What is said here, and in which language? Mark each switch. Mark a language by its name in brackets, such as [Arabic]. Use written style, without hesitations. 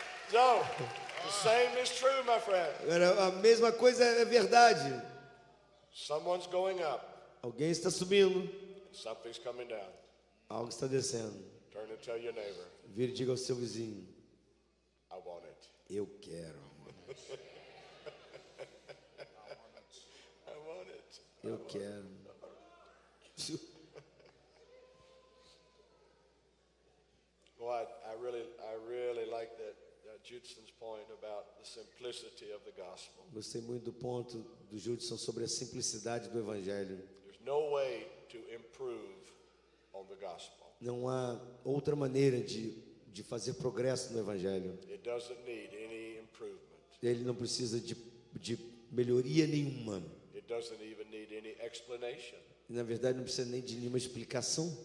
[English] so, the same is true, my friend. [Portuguese] agora, a mesma coisa é verdade. [English] Someone's going up. [Portuguese] Alguém está subindo. [English] Something's coming down. [Portuguese] Algo está descendo. [English] Turn and tell your neighbor, [Portuguese] Vire e diga ao seu vizinho: [English] I want it. [Portuguese] eu quero. [English] I want it. [Portuguese] Eu quero. [English] Well, I really like that Judson's point about the simplicity of the gospel. [Portuguese] Gostei muito do ponto do Judson sobre a simplicidade do Evangelho. [English] There's no way to improve on the gospel. [Portuguese] Não há outra maneira de fazer progresso no Evangelho. [English] It doesn't need any improvement. [Portuguese] Ele não precisa de melhoria nenhuma. [English] It doesn't even need any explanation. [Portuguese] E, na verdade, não precisa nem de nenhuma explicação.